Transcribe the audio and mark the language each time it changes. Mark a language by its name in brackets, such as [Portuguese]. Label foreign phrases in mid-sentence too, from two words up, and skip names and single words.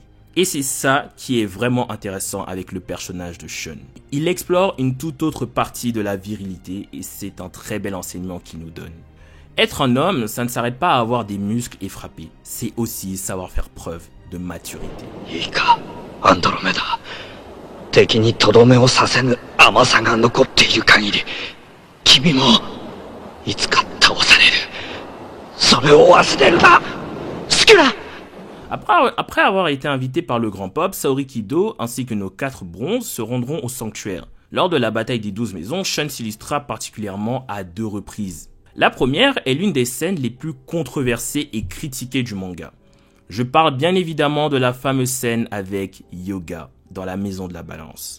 [French] Et c'est ça qui est vraiment intéressant avec le personnage de Shun. Il explore une toute autre partie de la virilité et c'est un très bel enseignement qu'il nous donne. Être un homme, ça ne s'arrête pas à avoir des muscles et frapper. C'est aussi savoir faire preuve de maturité. [Japanese] Ika, Andromeda. 敵にとどめをさせぬ甘さが残っている限り、君もいつか倒される。それを忘れるな、スキュラ! [French] Après avoir été invité par le grand Pop, Saori Kido ainsi que nos 4 bronzes se rendront au sanctuaire. Lors de la bataille des 12 maisons, Shun s'illustra particulièrement à 2 reprises. La première est l'une des scènes les plus controversées et critiquées du manga. Je parle bien évidemment de la fameuse scène avec Yoga dans la maison de la balance.